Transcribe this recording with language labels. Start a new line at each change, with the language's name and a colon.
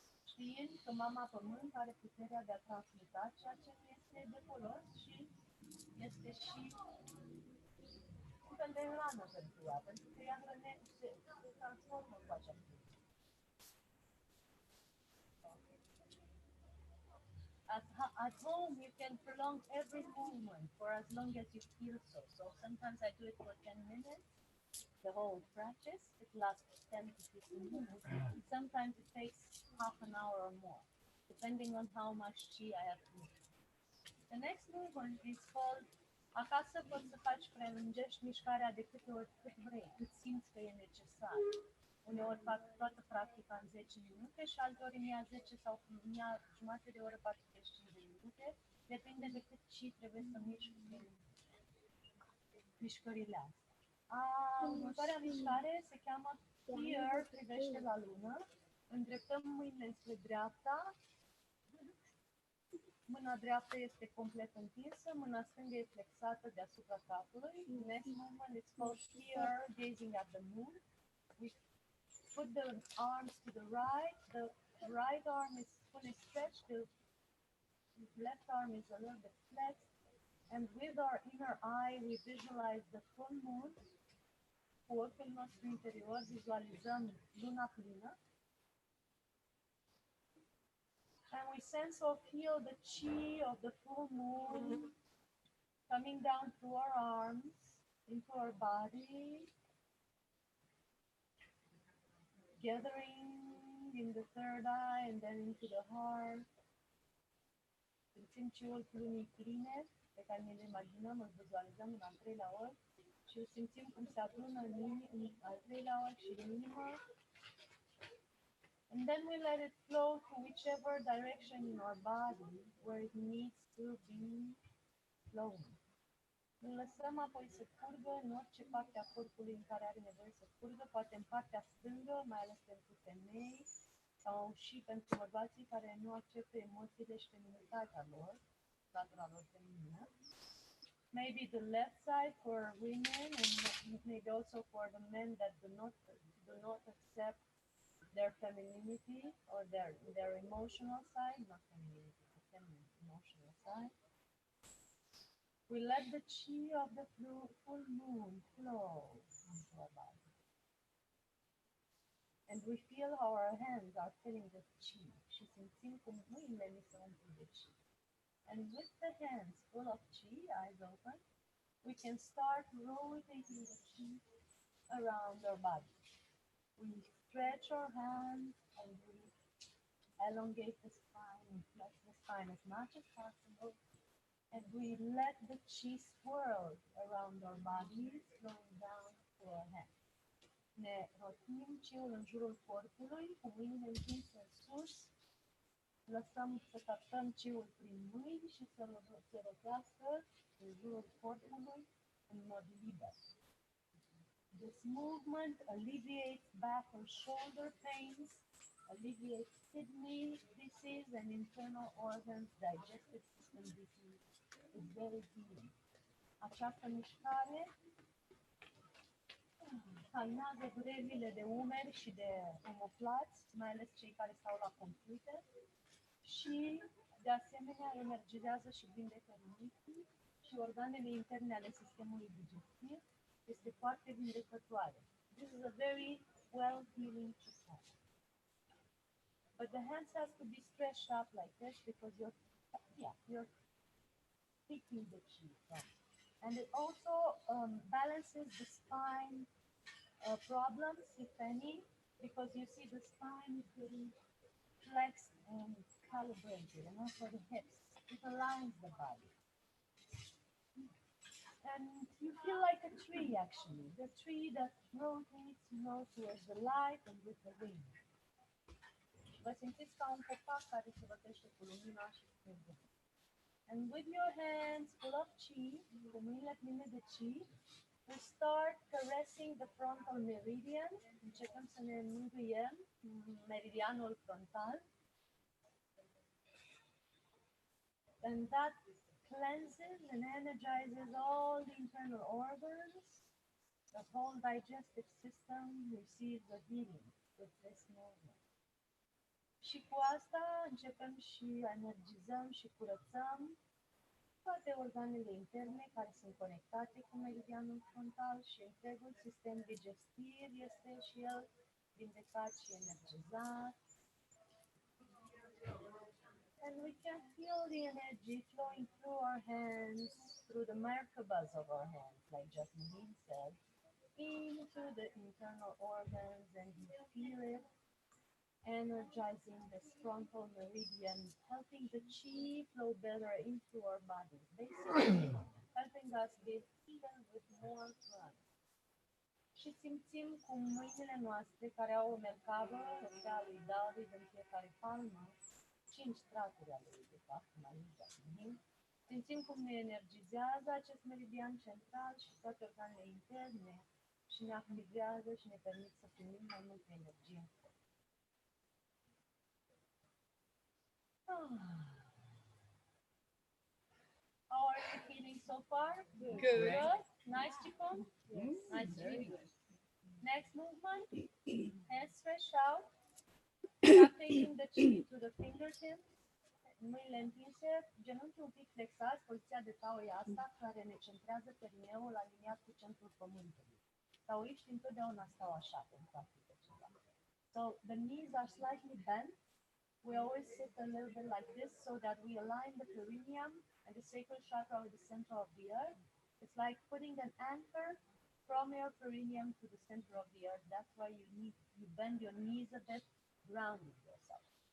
Romanian: Știind că Mama Pământ are puterea de a transmuta ceea ce nu este de folos și este și un fel de hrană pentru ea, pentru că ea se transformă cu acea putere.
English: At home, you can prolong every movement for as long as you feel so. So sometimes I do it for 10 minutes, the whole practice. It lasts 10 to 15 minutes. And sometimes it takes half an hour or more, depending on how much chi I have to move. The next movement is called
Romanian: acasă poți să faci, prelungești mișcarea de câte ori cât vrei, cât simți că e necesar. Uneori fac toată practica în 10 minute și alteori îmi ia 10 sau îmi ia jumătate de oră, 45 de minute. Depinde de cât și trebuie să mișc prin mișcările astea. Următoarea mișcare se cheamă Here, privește la lună. Îndreptăm mâinile spre dreapta. Mâna dreaptă este complet întinsă, mâna stângă e flexată deasupra capului.
English: Next movement is called Here, gazing at the moon. We put the arms to the right arm is fully stretched, the left arm is a little bit flexed, and with our inner eye we visualize the full moon.
Romanian: Cu ochiul nostru interior vizualizăm luna plină.
English: And we sense or feel the chi of the full moon coming down through our arms, into our body, gathering in the third eye and then into the heart.
Romanian: Simțim chiul lunii pline, pe care ne-l imaginăm, îl vizualizăm în al treilea ochi și îl simțim cum se adună în al treilea ochi și în inimă.
English: And then we let it flow to whichever direction in our body where it needs to be flowing.
Romanian: Îl lăsăm apoi să curgă în orice parte a corpului în care are nevoie să curgă, poate în partea stângă, mai ales pentru femei, sau și pentru bărbații care nu acceptă emoțiile și feminitatea lor, latura lor feminină.
English: Maybe the left side for women and maybe also for the men that do not accept their femininity or their emotional side, not femininity, but feminine emotional side. We let the chi of the full moon flow into our body. And we feel how our hands are filling the chi.
Romanian: Și simțim cum mâinile ni se umplu de chi.
English: And with the hands full of chi, eyes open, we can start rotating the chi around our body. We stretch our hands and we elongate the spine and flex the spine as much as possible. And we let the chi swirl around our bodies, flowing down to our hands.
Romanian: Ne rotim chiul în jurul corpului, cu mâinile întinse în sus. Lăsăm să captăm chiul prin mâini și să se rotească în jurul corpului în mod liber.
English: This movement alleviates back and shoulder pains, alleviates kidney disease and internal organs, digestive system disease. It's very healing.
Romanian: Această mișcare calmează durerile de umeri și de omoplați, mai ales cei care stau la computer, și de asemenea energizează și vindecă rinichii și organele interne ale sistemului digestiv. Este foarte vindecătoare.
English: This is a very well healing technique. But the hands has to be stretched up like this because you're picking the chi. And it also balances the spine problems, if any, because you see the spine is getting flexed and calibrated, and also the hips. It aligns the body. And you feel like a tree, actually. The tree that rotates, towards the light and with the wind.
Romanian: Vă simțiți ca un copac care se rotește cu lumina și cu vânt.
English: And with your hands full of chi,
Romanian: cu mâinile pline de chi,
English: we start caressing the frontal meridian.
Romanian: Începem să ne mângâiem meridianul frontal.
English: And that cleanses and energizes all the internal organs. The whole digestive system receives a healing with this movement.
Romanian: Și cu asta începem și energizăm și curățăm toate organele interne care sunt conectate cu meridianul frontal și întregul sistem digestiv este și el vindecat și energizat.
English: And we can feel the energy flowing through our hands, through the merkabas of our hands, like Jasmine said, into the internal organs, and you feel it energizing the frontal meridian, helping the chi flow better into our bodies, basically helping us get even with more fun.
Romanian: Și simțim cum mâinile noastre, care au o mercabă, ăsta lui David în fiecare palmă, 5 straturi ale lui, de fapt, mai mult. Simțim cum ne energizează acest meridian central și toate organele interne și ne activează și ne permit să primim mai multă energie.
English: How are you feeling so far? Good. Good? Nice, Chikon? Yes. Nice, Very really good. Next movement, hands stretched out, captating the chi to the fingertips,
Romanian: mâinile întinse, genunchii un pic flexați, poziția de Tao e asta, care ne centrează perineul aliniat cu centrul pământului. Taoiștii întotdeauna stau așa când practică ceva.
English: So the knees are slightly bent. We always sit a little bit like this so that we align the perineum and the sacral chakra with the center of the earth. It's like putting an anchor from your perineum to the center of the earth. That's why you bend your knees a bit, grounding yourself.